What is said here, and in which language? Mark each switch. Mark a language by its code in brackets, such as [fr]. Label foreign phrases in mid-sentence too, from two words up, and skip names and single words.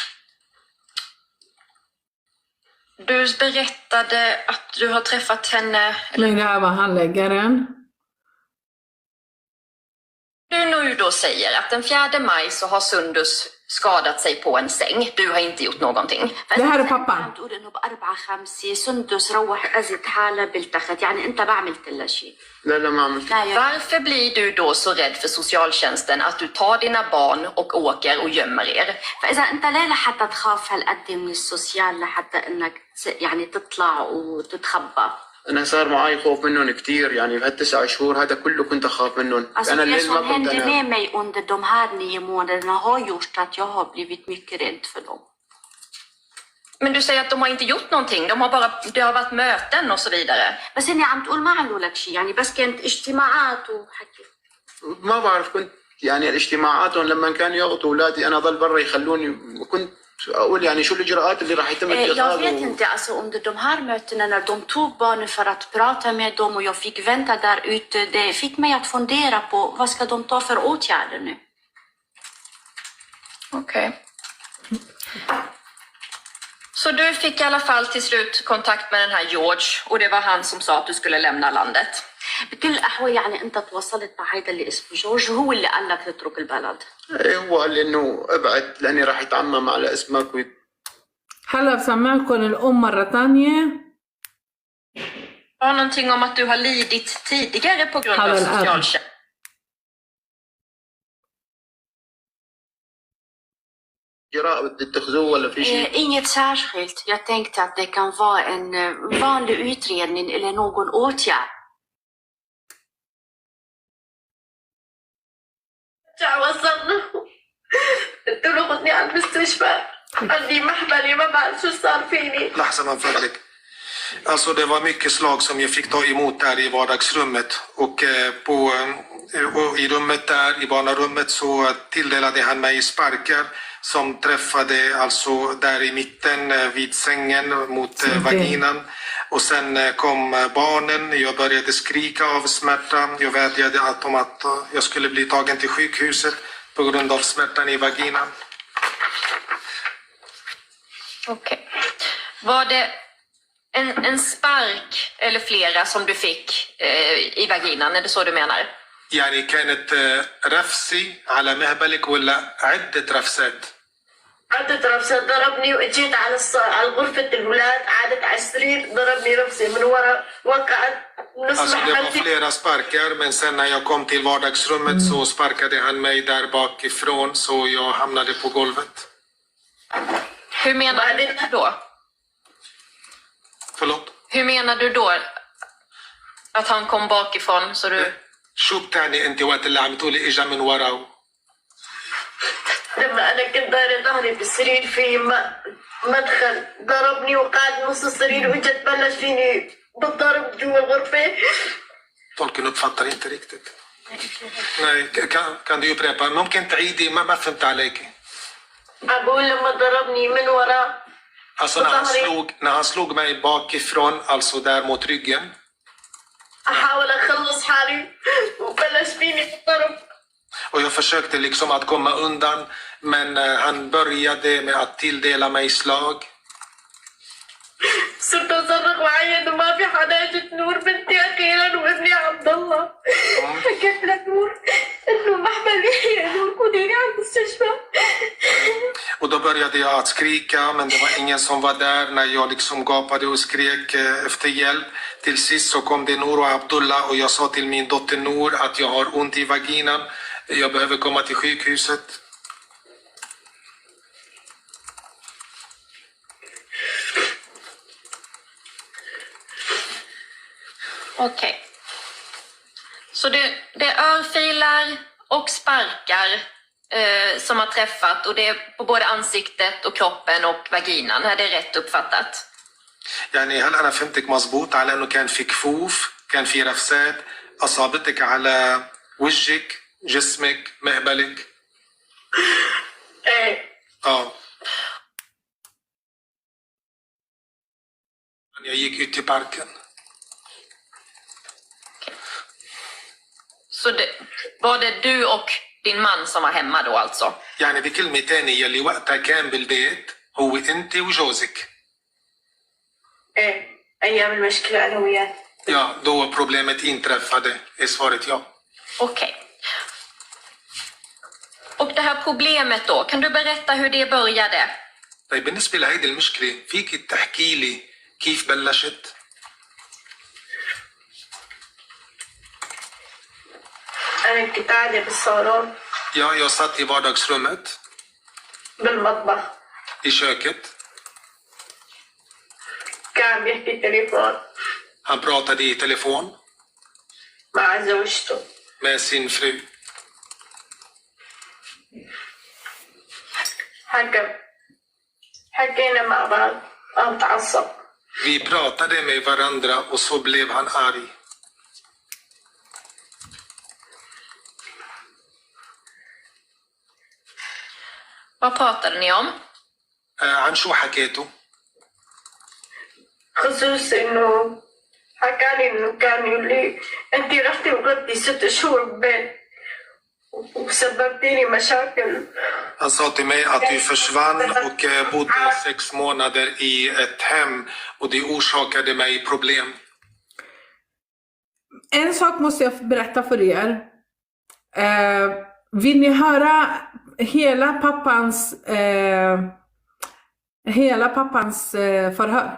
[sv] Du berättade att du har träffat henne... Nej, det här var handläggaren. Du nu då säger att den 4 maj så har Sundus skadat sig på en säng. Du har inte gjort någonting. Det här är pappan. [ar] بتقول انه ب4-5 سندس روح اذت حالها بالتخت، يعني انت ما عملت لها شيء. لا ما عملت. [sv] Varför blir du då så rädd för socialtjänsten att du tar dina barn och åker och gömmer er? [ar] فاذا انت ليه لحتى تخاف هالقد من السوسيال لحتى انك يعني تطلع وتتخبى؟ انا صار معي خوف منهم كثير، يعني بهال9 شهور هذا كله كنت اخاف منهم. [sv] Alltså [ar] انا [sv] det [ar] الليل [sv] som [ar] ما كنت [sv] hände [ar] انام. [sv] med mig under de här 9 månaderna har gjort att jag har blivit mycket rädd för dem. Men du säger att de har inte gjort någonting. Det har varit möten och så vidare. [ar] بس هني عم تقول ما عملوا لك شيء، يعني بس كانت اجتماعات وحكي. ما بعرف، كنت يعني الاجتماعاتهم لما كانوا يغطوا اولادي انا ضل برا يخلوني، كنت اقول يعني شو الاجراءات اللي راح يتم [sv] Jag vet [ar] اتخاذها. [sv] inte, alltså under de här mötena när de tog barnen för att prata med dem och jag fick vänta där ute, det fick mig att fundera på vad ska de ta för åtgärder nu. Okej. Så du fick i alla fall till slut kontakt med den här George och det var han som sa att du skulle lämna landet. [ar] بكل الأحوال يعني أنت تواصلت مع هيدا اللي اسمه جورج، هو اللي قال لك تترك البلد. إيه، هو قال لي انه ابعد لاني راح يتعمم على اسمك هلا سمعكم الأم مرة تانية. [sv] Var någonting om att du har lidit tidigare på grund av socialtjänst? [ar] إجراء بدي اتخذوه ولا في شيء؟ [sv] Inget särskilt. Jag tänkte att det kan vara en vanlig utredning eller någon åtgärd. [ar] وصلنا قلت له خذني على المستشفى، عندي محبلة ما بعرف شو صار فيني. لحظة من فضلك. [sv] Alltså det var mycket slag som jag fick ta emot där i vardagsrummet och i rummet där, i barnarummet, så tilldelade han mig sparkar som träffade alltså där i mitten vid sängen mot vaginan. Och sen kom barnen, jag började skrika av smärta. Jag vädjade om att jag skulle bli tagen till sjukhuset på grund av smärtan i vaginan. Okej. Var det en spark eller flera som du fick i vaginan? Är det så du menar? [ar] يعني كانت رفسي على مهبلك ولا عدة رفسات؟ عدت رفسة ضربني واجيت على غرفة الولاد، عادت على السرير ضربني رفسة من ورا، وقعت نص [sv] Alltså det var [ar] محلتي. [sv] flera sparkar, men sen när jag kom till vardagsrummet så sparkade han mig där bakifrån så jag hamnade på golvet. Hur menar du då? Förlåt? Hur menar du då? Att han kom bakifrån så du... [ar] شو بتعني انت وقت اللي عم تقولي اجا من ورا؟ لما أنا كنت دايرة ظهري بالسرير في مدخل ضربني وقعد نص السرير وإجت بلش فيني بالضرب جوا الغرفة. [sv] Tolken uppfattar inte riktigt. Nej, kan du upprepa? [ar] ممكن تعيدي؟ ما فهمت عليك. أقول لما ضربني من ورا [sv] Alltså när han slog mig bakifrån, alltså där mot ryggen. [ar] أحاول أخلص حالي وبلش فيني بالضرب. [sv] Och jag försökte liksom att komma undan, men han började med att tilldela mig slag. [ar] صرت أصرخ وأعيط وما في حدا. جت نور بنتي أخيرا وابني عبد الله. حكيت لنور إنه محمل يحيى، نور خذيني على المستشفى. [sv] Och då började jag att skrika, men det var ingen som var där när jag liksom gapade och skrek efter hjälp. Till sist så kom det Nour och Abdullah och jag sa till min dotter Nour att jag har ont i vaginan. Jag behöver komma till sjukhuset. Okej. Så det är örfilar och sparkar som har träffat, och det är på både ansiktet och kroppen och vaginan. Är det rätt uppfattat? [ar] يعني هل أنا فهمتك مزبوط على إنه كان في كفوف، كان في رفسات، أصابتك على وجهك، جسمك، مهبلك؟ إيه. [sv] Jag gick ut till parken. Så var det du och din man som var hemma då alltså? [ar] يعني بكلمة تانية اللي وقتها كان بالبيت هو أنت وجوزك. إيه. أيام المشكلة أنا وياه. [sv] Ja, då problemet inträffade, är svaret ja. Okej. Och det här problemet då, kan du berätta hur det började? [ar] طيب بالنسبة لهيدي المشكلة فيك تحكي لي كيف بلشت؟ أنا كنت قاعدة بالصالون. [sv] Ja, jag satt i vardagsrummet, [ar] بالمطبخ. [sv] i köket. [ar] كان بيحكي تليفون [sv] Han pratade i telefon [ar] مع زوجته. [sv] med sin fru. [ar] حكينا مع بعض. قام تعصب. [sv] Vi pratade med varandra och så blev han arg. Vad pratade ni om? [ar] عن شو حكيتوا؟ خصوص إنه حكالي إنه كان يقول لي أنت رحتي وقضيتي 6 شهور ببيت وسببتيني مشاكل. [sv] Han sa till mig att du försvann och bodde 6 månader i ett hem och det orsakade mig problem. En sak måste jag berätta för er. Vill ni höra hela pappans förhör?